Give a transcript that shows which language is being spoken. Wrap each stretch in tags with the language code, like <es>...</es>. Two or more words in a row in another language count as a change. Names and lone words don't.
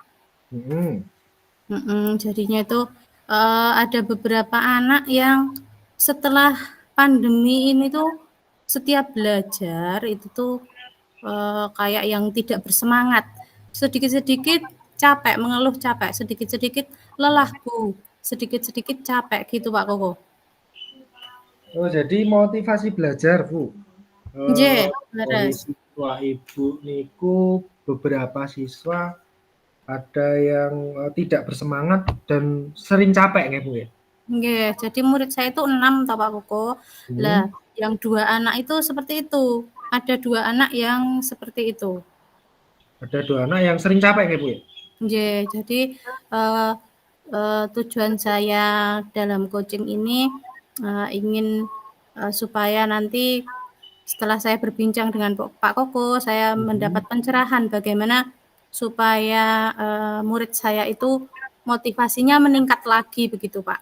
<id>Jadinya itu ada beberapa anak yang setelah pandemi ini tuh setiap belajar itu tuh kayak yang tidak bersemangat. Sedikit-sedikit capek, mengeluh capek, sedikit-sedikit lelah, Bu. Sedikit-sedikit capek gitu, Pak Koko. Oh, jadi motivasi belajar, Bu.</id> <jv>Nggih,</jv> <id>Dari</id> <jv>leres.</jv> <id>siswa Ibu niku beberapa siswa ada yang tidak bersemangat dan sering capek nggih, Bu ya?</id> <jv>Nggih,</jv> <id>jadi murid saya itu 6 toh Pak Koko. Lah, yang 2 anak itu seperti itu. Ada 2 anak yang seperti itu. Ada 2 anak yang sering capek nggih, Bu ya?</id> <jv>Nggih,</jv> <id>jadi tujuan saya dalam coaching ini ingin supaya nanti setelah saya berbincang dengan Pak Koko, saya mendapat pencerahan bagaimana supaya murid saya itu motivasinya meningkat lagi begitu, Pak.</id>